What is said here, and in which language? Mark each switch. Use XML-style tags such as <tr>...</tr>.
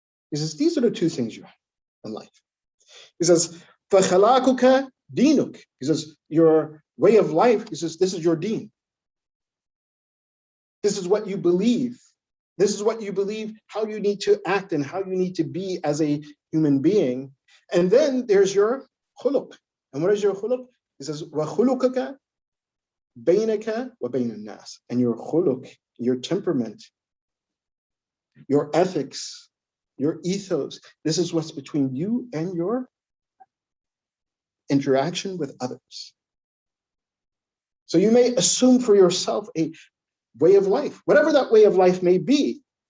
<en>He says, these are the two things you have in life. He says,</en> <ar>فَخَلَاقُكَ دِينُك.</ar> <en>He says, your way of life, he says, this is your deen. This is what you believe. This is what you believe, how you need to act and how you need to be as a human being. And then there's your khuluq. And what is your khuluq? He says,</en> <ar>وَخُلُقَكَ بَيْنَكَ وَبَيْنَ النَّاسِ.</ar> <en>And your khuluq, your temperament, your ethics, your ethos, this is what's between you and your interaction with others. So you may assume for yourself a way of life, whatever that way of life may be.</en>